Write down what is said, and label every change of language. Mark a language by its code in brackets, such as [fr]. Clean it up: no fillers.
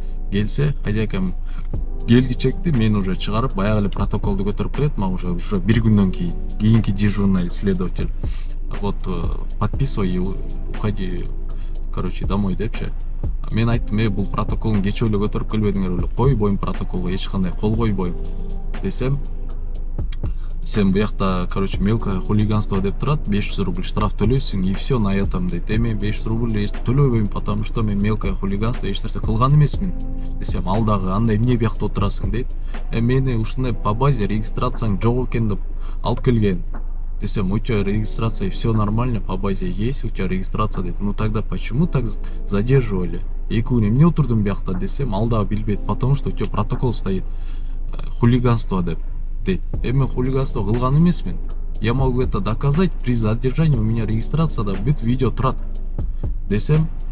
[ky] Келсе, хозяйкам келгичекти мен уже чыгарып, баягы эле протоколду көтөрүп келет, мага уже бир күндөн кийинки дежурный следователь. [ru] Вот подписывай и уходи, короче, домой [ky] депчи. Мен айттым, бул протоколун кече эле көтөрүп келбедиңер беле, койбойм протоколго, эч кандай кол койбойм десем, сен буякта, короче, мелкое хулиганство деп турат, 500 рублей штраф төлөйсүң, [ru] и все на этом [ky] дейт. Мен 500 рублей төлөбөйм, [ru] потому что [ky] мен мелкое хулиганство эч нерсе кылган эмесмин десем, ал дагы андай эмне буякта отурасың дейт. Мени ушундай [ru] по базе [ky] регистрацияң жок экен деп алып келген. Десем, [ru] у тебя регистрация, все нормально, по базе есть, у тебя регистрация [ky] дейт. [ru] Ну тогда почему так задерживали? [ky] Эки күн эмне отурдум буякта десем, ал дагы билбейт, [ru] потому что у тебя протокол стоит хулиганство [ky] деп дейт. Мен хулиганство кылган эмесмин. [ru] Я могу это доказать, при задержании у меня [ky] регистрацияда бүт видео турат десем,